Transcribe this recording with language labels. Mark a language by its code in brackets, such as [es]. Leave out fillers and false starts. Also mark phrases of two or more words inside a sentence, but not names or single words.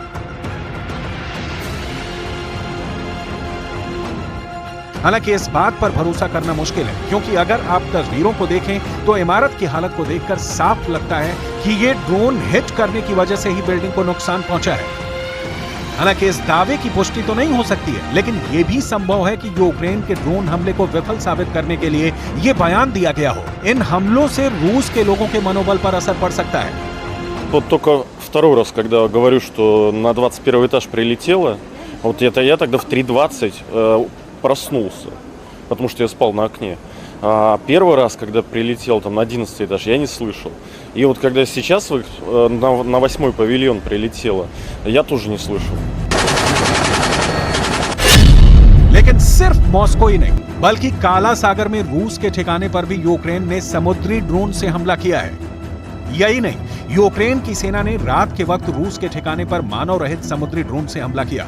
[hi] हालांकि इस बात पर भरोसा करना मुश्किल है, क्योंकि अगर आप तस्वीरों को देखें तो इमारत की हालत को देखकर साफ लगता है कि ये [en] drone hit [hi] करने की वजह से ही बिल्डिंग को नुकसान पहुंचा है। हालांकि इस दावे की पुष्टि तो नहीं हो सकती है, लेकिन यह भी संभव है कि यूक्रेन के ड्रोन हमले को विफल साबित करने के लिए यह बयान दिया गया हो। इन हमलों से रूस के लोगों के मनोबल पर असर पड़ सकता है। [ru] Вот только второй раз, когда говорю, что на 21 этаж прилетело, вот это я тогда в 3:20 проснулся, потому что я спал на окне. А первый раз, когда прилетел там на 11 этаж, я не слышал. И вот когда сейчас на 8-й павильон прилетело, я тоже не слышал. [hi] लेकिन सिर्फ मॉस्को ही नहीं, बल्कि काला सागर में रूस के ठिकाने पर भी यूक्रेन ने समुद्री ड्रोन से हमला किया है। यही नहीं, यूक्रेन की सेना ने रात के वक्त रूस के ठिकाने पर मानव रहित समुद्री ड्रोन से हमला किया।